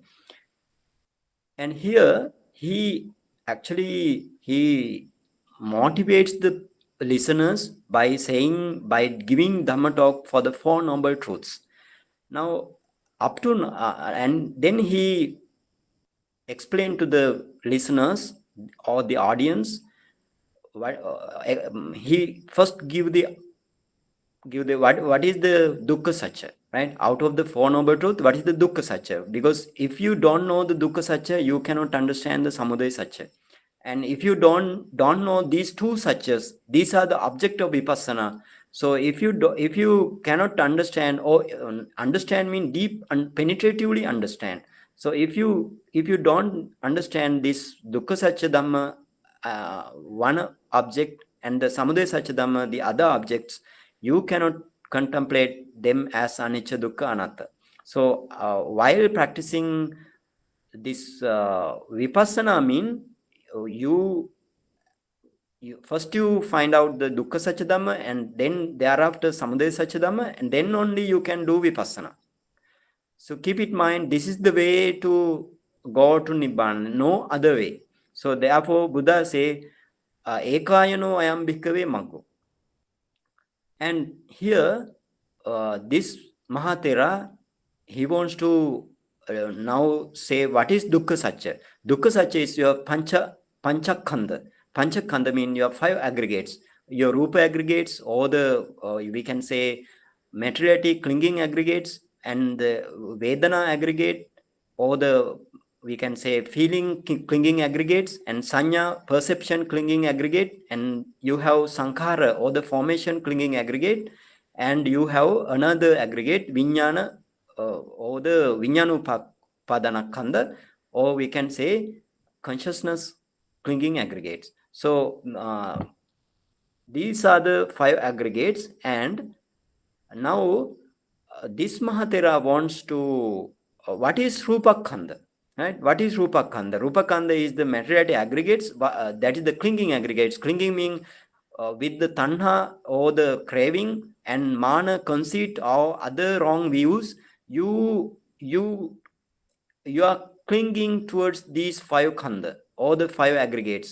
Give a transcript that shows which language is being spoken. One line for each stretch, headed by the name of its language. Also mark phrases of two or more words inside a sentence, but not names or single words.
English: And here he motivates the listeners by giving Dhamma talk for the 4 noble truths. Now up to and then he explained to the listeners or the audience he first give the what is the
Pali: dukkha satya,
English: right? Out of the 4 noble truth, what is the
Pali: dukkha satya?
English: Because if you don't know the
Pali: dukkha satya,
English: you cannot understand the
Pali: samudaya satya.
English: And if you don't know these 2 satyas, these are the object of vipassana. So if you cannot understand, or understand mean deep and penetratively understand. So if you don't understand this
Pali: dukkha satya dhamma,
English: one object, and the
Pali: samudaya satya dhamma,
English: the other objects, you cannot contemplate them as
Pali: anicca, dukkha, anatta.
English: So while practicing this vipassana mean you first you find out the
Pali: dukkha satya dhamma,
English: and then thereafter
Pali: samudaya satya dhamma,
English: and then only you can do vipassana. So keep it in mind, this is the way to go to nibbana, no other way. So therefore Buddha say
Pali: ekayano ayam bhikkhave maggo.
English: And here this Mahatera, he wants to now say what is
Pali: dukkha satya. Dukkha satya
English: is your panchakhanda. Panchakhanda means your 5 aggregates, your rupa aggregates, or the we can say materiality clinging aggregates, and the vedana aggregate, or the we can say feeling clinging aggregates, and sanya perception clinging aggregate, and you have sankhara or the formation clinging aggregate, and you have another aggregate vijnana or the
Pali: vijnanupadana khanda,
English: or we can say consciousness clinging aggregates. So these are the 5 aggregates, and now this Mahatera wants to what is
Pali: rupa khanda,
English: right? What is
Pali: rupa khanda? Rupa khanda
English: is the materiality aggregates, that is the clinging aggregates. Clinging means with the tanha or the craving and mana, conceit, or other wrong views, you are clinging towards these
Pali: 5 khanda
English: or the 5 aggregates.